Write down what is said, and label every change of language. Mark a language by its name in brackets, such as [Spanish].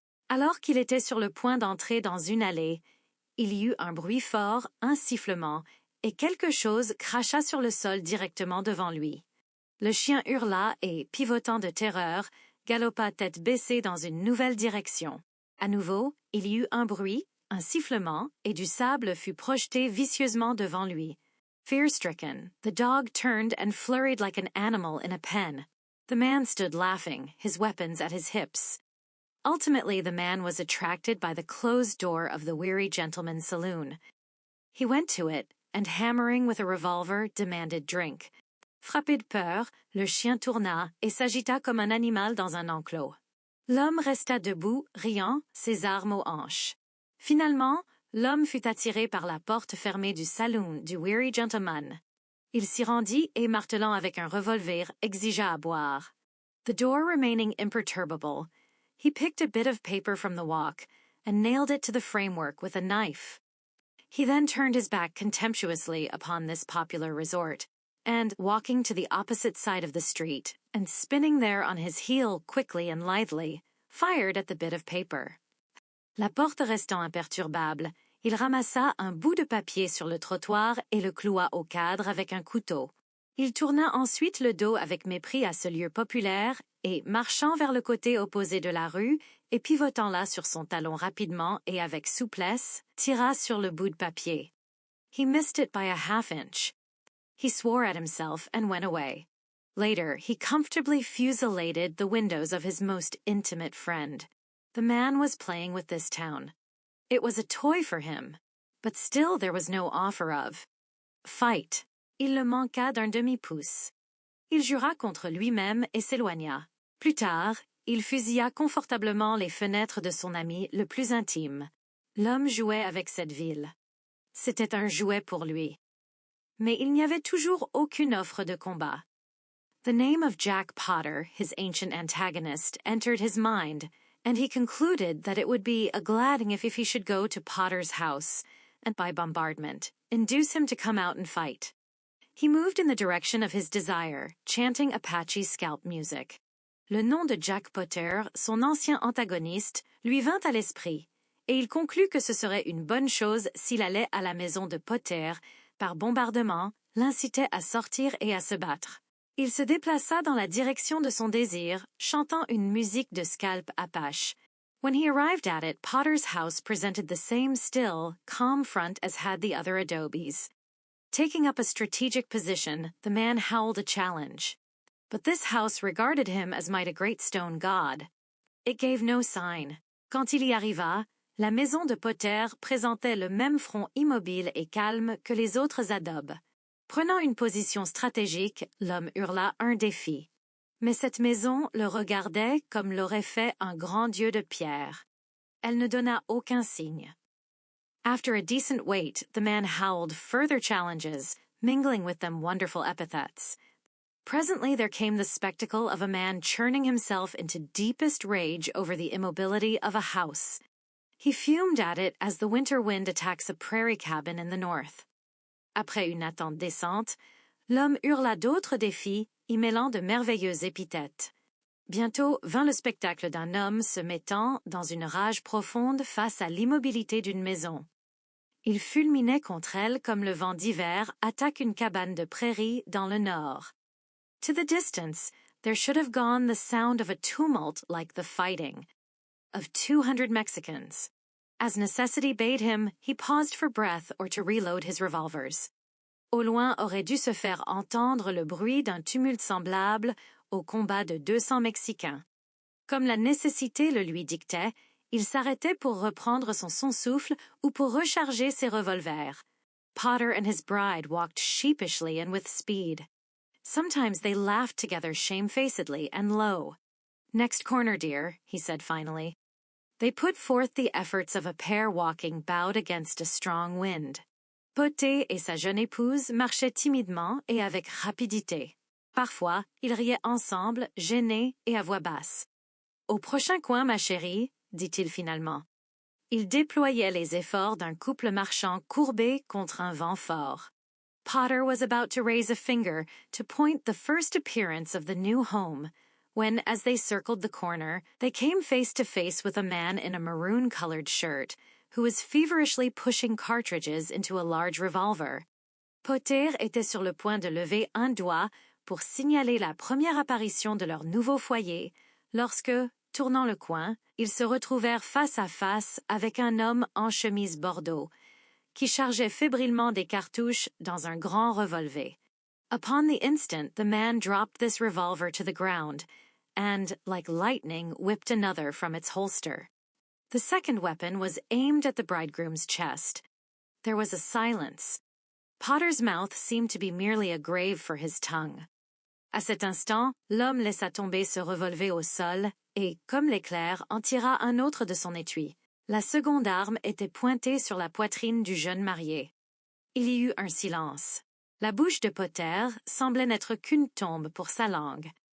[French] Alors qu'il était sur le point d'entrer dans une allée, il y eut un bruit fort, un sifflement, et quelque chose cracha sur le sol directement devant lui. Le chien hurla et, pivotant de terreur, galopa tête baissée dans une nouvelle direction. À nouveau, il y eut un bruit, un sifflement, et du sable fut projeté vicieusement devant lui. [English] Fear-stricken, the dog turned and flurried like an animal in a pen. The man stood laughing, his weapons at his hips. Ultimately, the man was attracted by the closed door of the Weary Gentleman's Saloon. He went to it, and hammering with a revolver, demanded drink. [French] Frappé de peur, le chien tourna et s'agita comme un animal dans un enclos. L'homme resta debout, riant, ses armes aux hanches. Finalement, l'homme fut attiré par la porte fermée du saloon du Weary Gentleman. Il s'y rendit et, martelant avec un revolver, exigea à boire. [English] The door remaining imperturbable, he picked a bit of paper from the walk and nailed it to the framework with a knife. He then turned his back contemptuously upon this popular resort, and, walking to the opposite side of the street, and spinning there on his heel quickly and lithely, fired at the bit of paper. [French] La porte restant imperturbable, il ramassa un bout de papier sur le trottoir et le cloua au cadre avec un couteau. Il tourna ensuite le dos avec mépris à ce lieu populaire et, marchant vers le côté opposé de la rue et pivotant là sur son talon rapidement et avec souplesse, tira sur le bout de papier. [English] He missed it by a half-inch. He swore at himself and went away. Later, he comfortably fusilladed the windows of his most intimate friend. The man was playing with this town. It was a toy for him, but still there was no offer of fight. [French] Il le manqua d'un demi-pouce. Il jura contre lui-même et s'éloigna. Plus tard, il fusilla confortablement les fenêtres de son ami le plus intime. L'homme jouait avec cette ville. C'était un jouet pour lui. Mais il n'y avait toujours aucune offre de combat. [English] The name of Jack Potter, his ancient antagonist, entered his mind, and he concluded that it would be a gladding if he should go to Potter's house, and by bombardment, induce him to come out and fight. He moved in the direction of his desire, chanting Apache scalp music. [French] Le nom de Jack Potter, son ancien antagoniste, lui vint à l'esprit, et il conclut que ce serait une bonne chose s'il allait à la maison de Potter, par bombardement, l'incitait à sortir et à se battre. Il se déplaça dans la direction de son désir, chantant une musique de scalp Apache. [English] When he arrived at it, Potter's house presented the same still, calm front as had the other adobes. Taking up a strategic position, the man howled a challenge. But this house regarded him as might a great stone god. It gave no sign. [French] Quand il y arriva, la maison de Potter présentait le même front immobile et calme que les autres adobes. Prenant une position stratégique, l'homme hurla un défi. Mais cette maison le regardait comme l'aurait fait un grand dieu de pierre. Elle ne donna aucun signe. [English] After a decent wait, the man howled further challenges, mingling with them wonderful epithets. Presently there came the spectacle of a man churning himself into deepest rage over the immobility of a house. He fumed at it as the winter wind attacks a prairie cabin in the north. [French] Après une attente décente, l'homme hurla d'autres défis, y mêlant de merveilleuses épithètes. Bientôt vint le spectacle d'un homme se mettant dans une rage profonde face à l'immobilité d'une maison. Il fulminait contre elle comme le vent d'hiver attaque une cabane de prairie dans le nord. [English] To the distance, there should have gone the sound of a tumult like the fighting of 200 Mexicans. As necessity bade him, he paused for breath or to reload his revolvers. [French] Au loin aurait dû se faire entendre le bruit d'un tumulte semblable au combat de 200 Mexicains. Comme la nécessité le lui dictait, il s'arrêtait pour reprendre son souffle ou pour recharger ses revolvers. [English] Potter and his bride walked sheepishly and with speed. Sometimes they laughed together shamefacedly and low. Next corner, dear, he said finally. They put forth the efforts of a pair walking bowed against a strong wind. [French] Potter et sa jeune épouse marchaient timidement et avec rapidité. Parfois, ils riaient ensemble, gênés et à voix basse. Au prochain coin, ma chérie, dit-il finalement. Il déployait les efforts d'un couple marchand courbé contre un vent fort. [English] Potter was about to raise a finger to point the first appearance of the new home, when, as they circled the corner, they came face to face with a man in a maroon-colored shirt, who was feverishly pushing cartridges into a large revolver. [French] Potter était sur le point de lever un doigt pour signaler la première apparition de leur nouveau foyer, lorsque, tournant le coin, ils se retrouvèrent face à face avec un homme en chemise bordeaux, qui chargeait fébrilement des cartouches dans un grand revolver. [English] Upon the instant, the man dropped this revolver to the ground, and, like lightning, whipped another from its holster. The second weapon was aimed at the bridegroom's chest. There was a silence. Potter's mouth seemed to be merely a grave for his tongue. [French] À cet instant, l'homme laissa tomber ce revolver au sol et, comme l'éclair, en tira un autre de son étui. La seconde arme était pointée sur la poitrine du jeune marié. Il y eut un silence. La bouche de Potter semblait n'être qu'une tombe pour sa langue.